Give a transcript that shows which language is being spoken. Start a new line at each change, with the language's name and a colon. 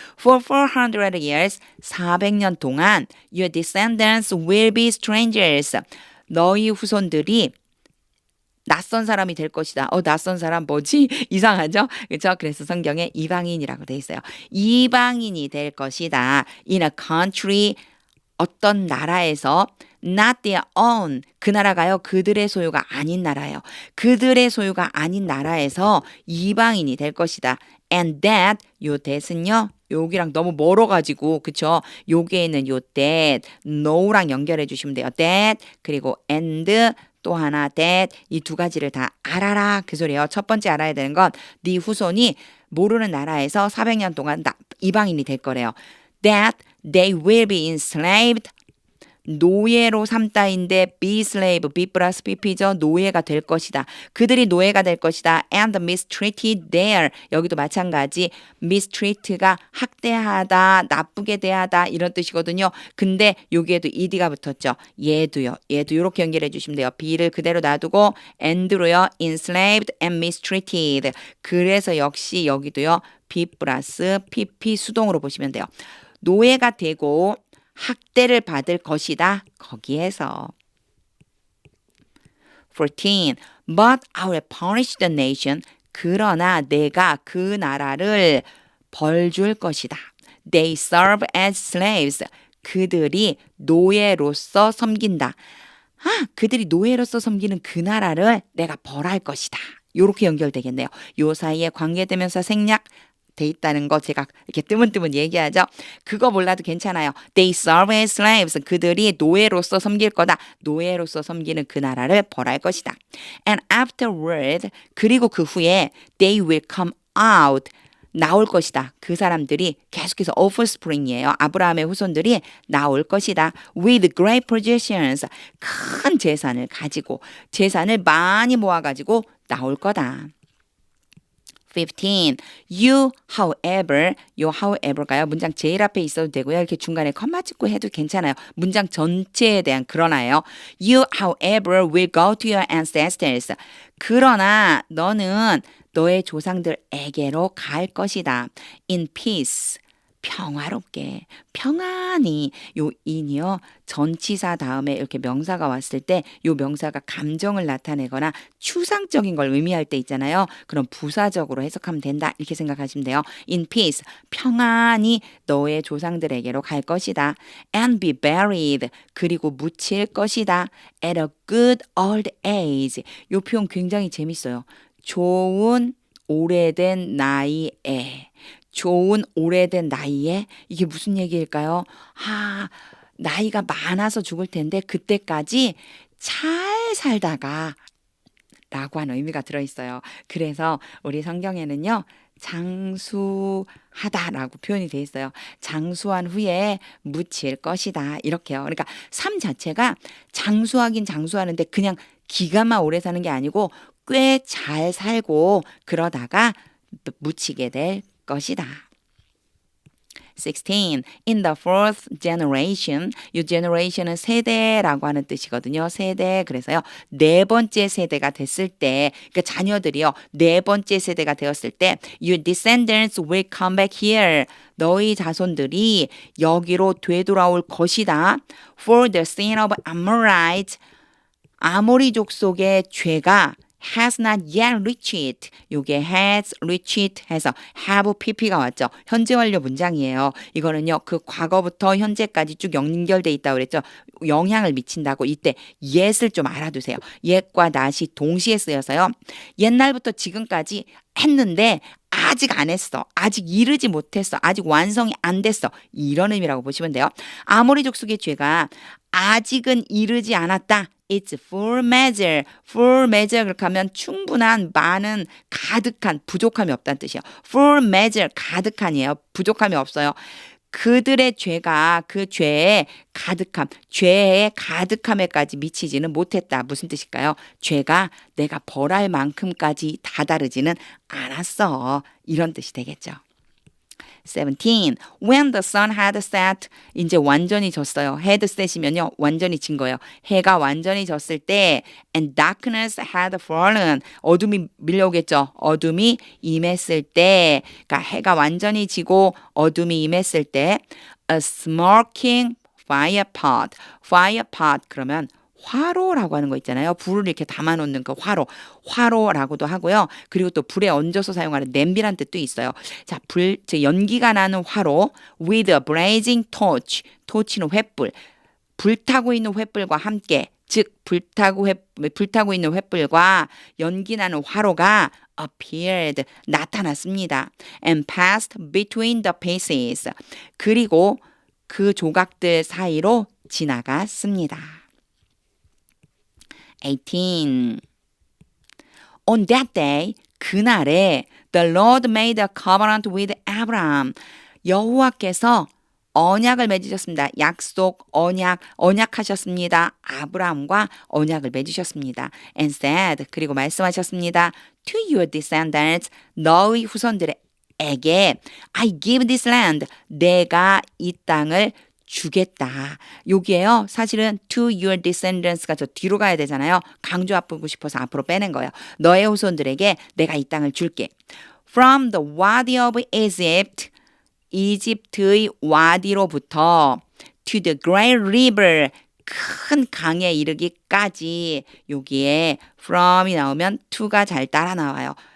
English: For 400 years,
Korean: 400년 동안
English: your descendants will be strangers.
Korean: 너희 후손들이 낯선 사람이 될 것이다. 낯선 사람 뭐지? 이상하죠? 그렇죠? 그래서 성경에 이방인이라고 돼 있어요. 이방인이 될 것이다.
English: In a country
Korean: 어떤 나라에서
English: not their own
Korean: 그 나라가요. 그들의 소유가 아닌 나라예요. 그들의 소유가 아닌 나라에서 이방인이 될 것이다.
English: And that 요 that은요.
Korean: 여기랑 너무 멀어가지고 그쵸? 여기에 있는 요 that no랑 연결해 주시면 돼요. that 그리고 and 또 하나 that 이 두 가지를 다 알아라 그 소리예요. 첫 번째 알아야 되는 건 네 후손이 모르는 나라에서 400년 동안 이방인이 될 거래요.
English: That they will be enslaved
Korean: 노예로 삼다인데
English: be slave, be 플러스 pp죠.
Korean: 노예가 될 것이다. 그들이 노예가 될 것이다.
English: And mistreated there.
Korean: 여기도 마찬가지. mistreat가 학대하다, 나쁘게 대하다 이런 뜻이거든요. 근데 여기에도 ed가 붙었죠. 얘도 이렇게 연결해 주시면 돼요. be를 그대로 놔두고 and로요.
English: enslaved and mistreated.
Korean: 그래서 역시 여기도요. be 플러스 pp 수동으로 보시면 돼요. 노예가 되고 학대를 받을 것이다. 거기에서 14.
English: But I will punish the nation.
Korean: 그러나 내가 그 나라를 벌 줄 것이다.
English: They serve as slaves.
Korean: 그들이 노예로서 섬긴다. 그들이 노예로서 섬기는 그 나라를 내가 벌할 것이다. 요렇게 연결되겠네요. 요 사이에 관계대명사 생략 돼 있다는 거 제가 이렇게 뜨문뜨문 얘기하죠. 그거 몰라도 괜찮아요.
English: They serve as slaves.
Korean: 그들이 노예로서 섬길 거다. 노예로서 섬기는 그 나라를 벌할 것이다.
English: And afterward,
Korean: 그리고 그 후에
English: they will come out.
Korean: 나올 것이다. 그 사람들이 계속해서 offspring이에요. 아브라함의 후손들이 나올 것이다.
English: With great possessions.
Korean: 큰 재산을 가지고 재산을 많이 모아가지고 나올 거다. 15.
English: You, however, 요 however가요.
Korean: 문장 제일 앞에 있어도 되고요. 이렇게 중간에 컴마 찍고 해도 괜찮아요. 문장 전체에 대한 그러나요.
English: You, however, will go to your ancestors.
Korean: 그러나 너는 너의 조상들에게로 갈 것이다.
English: In peace.
Korean: 평화롭게 평안히 요 in이요 전치사 다음에 이렇게 명사가 왔을 때 요 명사가 감정을 나타내거나 추상적인 걸 의미할 때 있잖아요. 그럼 부사적으로 해석하면 된다 이렇게 생각하시면 돼요. In peace 평안히 너의 조상들에게로 갈 것이다.
English: And be buried
Korean: 그리고 묻힐 것이다.
English: At a good old age
Korean: 요 표현 굉장히 재밌어요. 좋은 오래된 나이에 좋은 오래된 나이에 이게 무슨 얘기일까요? 나이가 많아서 죽을 텐데 그때까지 잘 살다가 라고 하는 의미가 들어있어요. 그래서 우리 성경에는요, 장수하다라고 표현이 돼 있어요. 장수한 후에 묻힐 것이다. 이렇게요. 그러니까 삶 자체가 장수하긴 장수하는데 그냥 기간만 오래 사는 게 아니고 꽤 잘 살고 그러다가 묻히게 될 것이다. 16.
English: In the fourth generation,
Korean: 이 generation은 세대라고 하는 뜻이거든요. 세대. 그래서요. 네 번째 세대가 됐을 때, 그러니까 자녀들이요. 네 번째 세대가 되었을 때,
English: your descendants will come back here.
Korean: 너희 자손들이 여기로 되돌아올 것이다.
English: For the sin of Amorites,
Korean: 아모리족 속의 죄가
English: has not yet reached it.
Korean: 요게 has reached it 해서 have pp가 왔죠. 현재 완료 문장이에요. 이거는요. 그 과거부터 현재까지 쭉 연결돼 있다고 그랬죠. 영향을 미친다고 이때 yet을 좀 알아두세요. yet과 not이 동시에 쓰여서요. 옛날부터 지금까지 했는데 아직 안 했어. 아직 이르지 못했어. 아직 완성이 안 됐어. 이런 의미라고 보시면 돼요. 아모리족 속의 죄가 아직은 이르지 않았다.
English: It's full measure.
Korean: full measure 그렇게 하면 충분한, 많은, 가득한, 부족함이 없다는 뜻이에요. full measure 가득한이에요. 부족함이 없어요. 그들의 죄가 그 죄의 가득함, 죄의 가득함에까지 미치지는 못했다. 무슨 뜻일까요? 죄가 내가 벌할 만큼까지 다다르지는 않았어. 이런 뜻이 되겠죠. 17.
English: When the sun had set,
Korean: 이제 완전히 졌어요. had set이면요, 완전히 진 거예요. 해가 완전히 졌을 때,
English: and darkness had fallen,
Korean: 어둠이 밀려오겠죠. 어둠이 임했을 때, 그러니까 해가 완전히 지고 어둠이 임했을 때,
English: a smoking fire pot,
Korean: fire pot 그러면 화로라고 하는 거 있잖아요. 불을 이렇게 담아놓는 그 화로라고도 하고요. 그리고 또 불에 얹어서 사용하는 냄비란 뜻도 있어요. 자, 연기가 나는 화로
English: with a blazing torch,
Korean: torch는 횃불, 불타고 있는 횃불과 함께, 즉 불타고 있는 횃불과 연기 나는 화로가 appeared, 나타났습니다.
English: and passed between the pieces,
Korean: 그리고 그 조각들 사이로 지나갔습니다. 18.
English: On that day,
Korean: 그날에
English: the Lord made a covenant with Abraham.
Korean: 여호와께서 언약을 맺으셨습니다. 약속, 언약하셨습니다. 아브라함과 언약을 맺으셨습니다.
English: And said,
Korean: 그리고 말씀하셨습니다.
English: To your descendants,
Korean: 너의 후손들에게
English: I give this land,
Korean: 내가 이 땅을 주겠다. 여기에요. 사실은 to your descendants가 저 뒤로 가야 되잖아요. 강조하고 싶어서 앞으로 빼낸 거예요. 너의 후손들에게 내가 이 땅을 줄게.
English: From the wadi of Egypt,
Korean: 이집트의 와디로부터
English: to the great river,
Korean: 큰 강에 이르기까지, 여기에 from이 나오면 to가 잘 따라 나와요.